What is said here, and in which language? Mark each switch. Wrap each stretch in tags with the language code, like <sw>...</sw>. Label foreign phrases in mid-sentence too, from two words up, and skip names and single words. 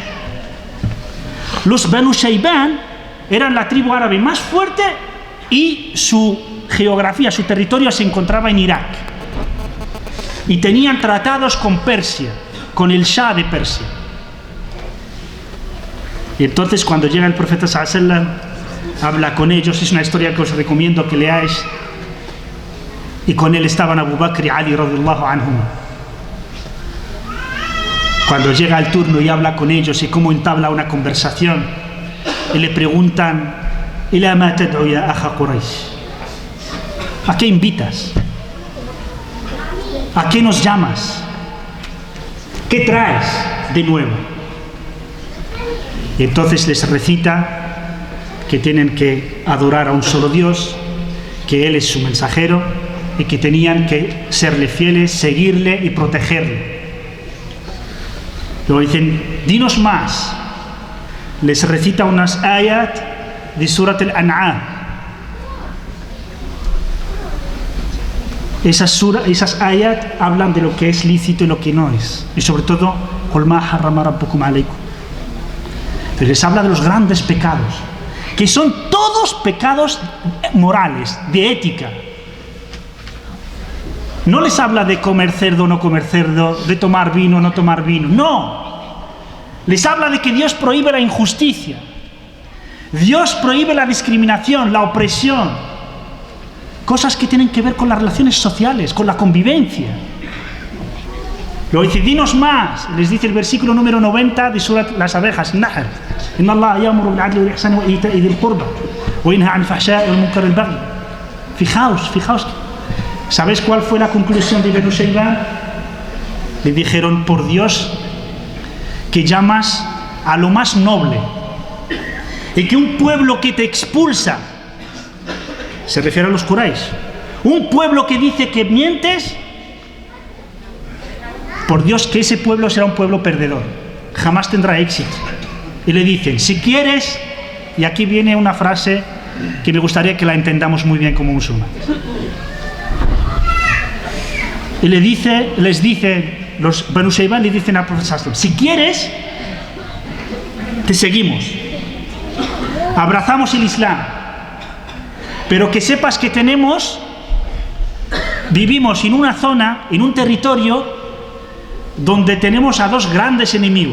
<es>Los Banu Shayban eran la tribu árabe más fuerte y su geografía, su territorio se encontraba en Irak. Y tenían tratados con Persia, con el Shah de Persia. Y entonces cuando llega el profeta</es> <ar>صلى الله عليه وسلم,</ar> <es>habla con ellos. Es una historia que os recomiendo que leáis. Y con él estaban Abu Bakr y Ali</es> <ar>رضي الله عنهم.</ar> <es>Cuando llega el turno y habla con ellos y cómo entabla una conversación, y le preguntan:</es> <ar>¿إلى ما تدعو يا أخا قريش?</ar> <es>¿A qué invitas? ¿A qué nos llamas? ¿Qué traes de nuevo? Y entonces les recita que tienen que adorar a un solo Dios, que Él es su mensajero y que tenían que serle fieles, seguirle y protegerle. Luego dicen: dinos más. Les recita unas ayat de Surat al-An'am. Esas ayat hablan de lo que es lícito y lo que no es. Y sobre todo,</es> <ar>قُلْ مَا حَرَّمَ رَبُّكُمْ عَلَيْكُمْ.</ar> <es>Pero les habla de los grandes pecados, que son todos pecados morales, de ética. No les habla de comer cerdo o no comer cerdo, de tomar vino o no tomar vino. No. Les habla de que Dios prohíbe la injusticia. Dios prohíbe la discriminación, la opresión. Cosas que tienen que ver con las relaciones sociales, con la convivencia. Luego dice: dinos más. Les dice el versículo número 90 de Surat Las Abejas,</es> <ar>Nahl: إن الله يأمر بالعدل والإحسان وإيتاء ذي القربى وينهى عن الفحشاء والمنكر والبغي.</ar> <es>Fijaos. ¿Sabéis cuál fue la conclusión de Banu Shayban? Le dijeron: por Dios, que llamas a lo más noble, y que un pueblo que te expulsa, se refiere a los Quraysh, un pueblo que dice que mientes, por Dios que ese pueblo será un pueblo perdedor, jamás tendrá éxito. Y le dicen: si quieres, y aquí viene una frase que me gustaría que la entendamos muy bien como musulmanes. Y les dice, los Banu Shayban le dicen al profeta</es> <ar>صلى الله عليه وسلم:</ar> <es>si quieres, te seguimos, abrazamos el Islam, pero que sepas que vivimos en una zona, en un territorio donde tenemos a dos grandes enemigos.</es>